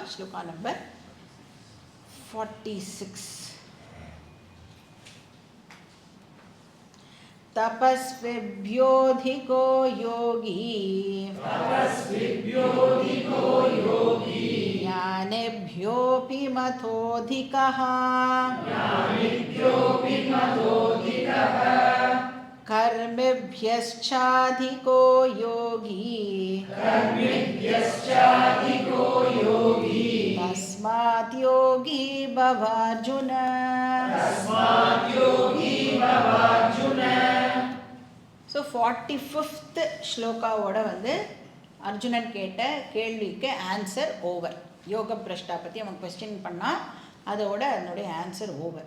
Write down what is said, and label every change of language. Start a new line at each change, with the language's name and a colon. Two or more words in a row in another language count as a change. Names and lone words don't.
Tamil: ஸ்லோகா நம்பர் 46.
Sanskrit: तपस्विभ्योऽधिको योगी ज्ञानिभ्योऽपि मतोऽधिकः कर्मिभ्यश्चाधिको योगी तस्मात् योगी भवार्जुन.
Tamil: ஸோ 45th ஸ்லோகாவோட வந்து அர்ஜுனன் கேட்ட கேள்விக்கு
English: answer over.
Tamil: யோக பிரஷ்டா பற்றி அவன் கொஸ்டின் பண்ணால் அதோட அதனுடைய
English: answer over.